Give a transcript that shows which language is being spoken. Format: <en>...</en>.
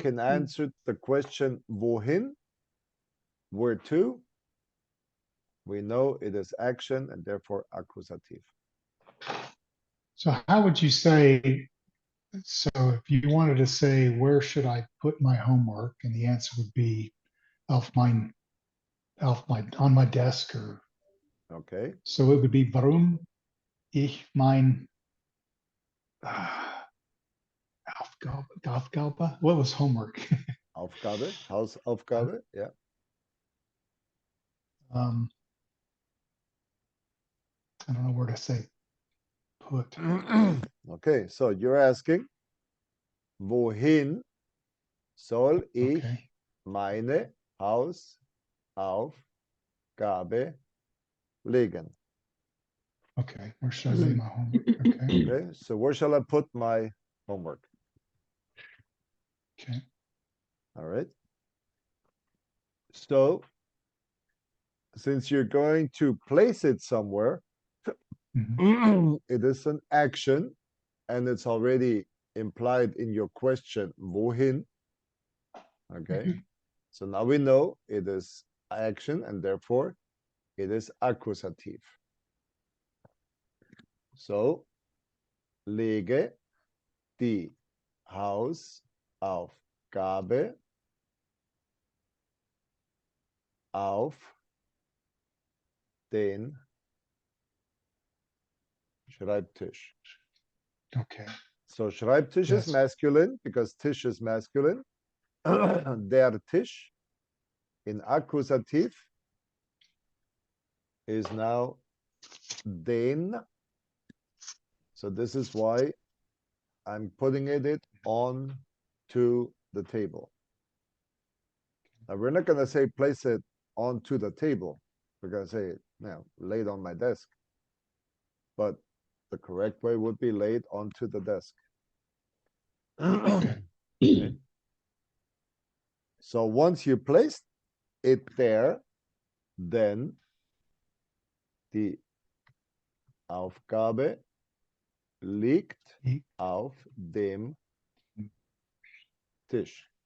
<en>can answer the question wohin, where to, we know it is action and therefore accusative. So how would you say, so if you wanted to say, where should I put my homework? And the answer would be on my desk, or Okay. so it would be</en> <de>warum ich mein Aufgabe?</de> <en>What was homework?</en> <de>Aufgabe, Hausaufgabe, yeah.</de> <en>um, I don't know where to say put. Okay, so you're asking,</en> <de>wohin soll ich</de> <en>Okay.</en> <de>meine Hausaufgabe legen?</de> <en>Okay. Where should I lay my homework? Okay. Okay, so where shall I put my homework? Okay. All right. So since you're going to place it somewhere, Mhm. it is an action and it's already implied in your question, wohin? Okay. Mhm. So now we know it is action and therefore it is accusative.</en> <de>So, lege die Hausaufgabe auf den Schreibtisch.</de> <en>Okay. So Schreibtisch is Yes. masculine because Tisch is masculine.</en> <de>Der Tisch</de> <en>in accusative is now den. So this is why I'm putting it on to the table. Now we're not going to say place it onto the table. We're going to say, now, lay it on my desk. But the correct way would be laid onto the desk. Okay. So once you place it there, then</en> <de>die Aufgabe liegt auf dem Tisch.</de>